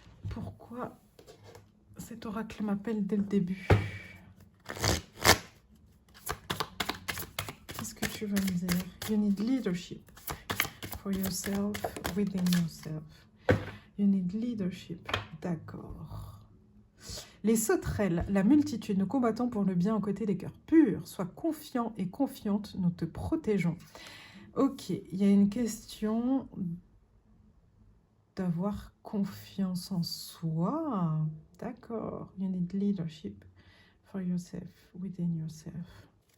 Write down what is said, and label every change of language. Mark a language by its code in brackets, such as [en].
[fr] Pourquoi cet oracle m'appelle dès le début? Qu'est-ce que tu veux me dire? [en] You need leadership for yourself, within yourself. You need leadership. [fr] D'accord. Les sauterelles, la multitude, nous combattons pour le bien aux côtés des cœurs purs. Sois confiant et confiante, nous te protégeons. Ok, il y a une question d'avoir confiance en soi. D'accord. [en] You need leadership for yourself, within yourself.